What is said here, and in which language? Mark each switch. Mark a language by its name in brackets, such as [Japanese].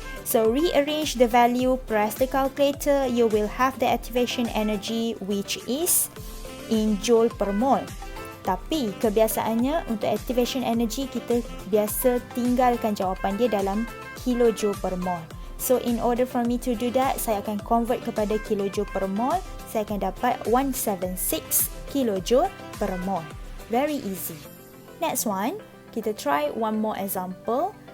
[English] So, rearrange the value, press the calculator, you will have the activation energy which is in joule per mole. [Malay] Tapi, kebiasaannya untuk activation energy, kita biasa tinggalkan jawapan dia dalam kilojoule per mole. [English] So in order for me to do that, [Malay] saya akan convert kepada kilojoule per mole. Saya akan dapat 176 kilojoule per mole. [English] Very easy. Next one, kita try one more example.